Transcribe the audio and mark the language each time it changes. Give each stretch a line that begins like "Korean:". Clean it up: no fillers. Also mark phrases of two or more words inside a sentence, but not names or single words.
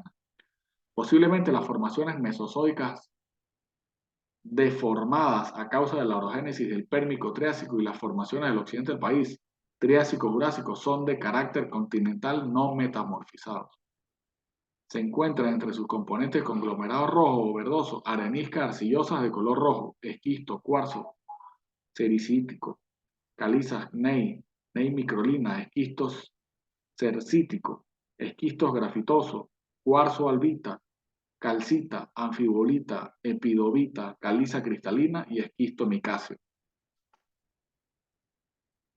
Spanish: Posiblemente las formaciones mesozoicas deformadas a causa de la orogénesis del Pérmico-Triásico y las formaciones del occidente del país, Triásico-Jurásico, son de carácter continental no metamorfizados. Se encuentran entre sus componentes conglomerados rojos o verdosos, areniscas arcillosas de color rojo, esquisto, cuarzo, sericítico, calizas, gnei microlina, esquistos cercítico, esquistos grafitosos, cuarzo albita, calcita, anfibolita, epidovita, caliza cristalina y esquisto micáceo.